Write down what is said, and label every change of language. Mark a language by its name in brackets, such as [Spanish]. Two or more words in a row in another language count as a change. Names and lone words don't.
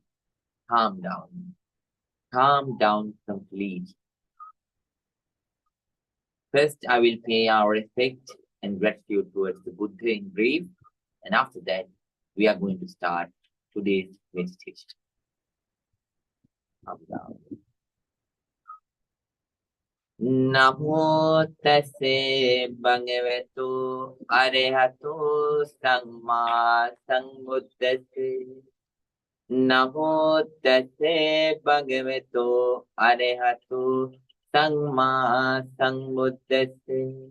[English] Calm down. Calm down completely. First, I will pay our respect and gratitude towards the Buddha in brief. And after that, we are going to start today's meditation. Calm down. [Pali] Namo tase bhagavato arahato samma sambuddhase. Namo tase bhagavato arahato samma sambuddhase.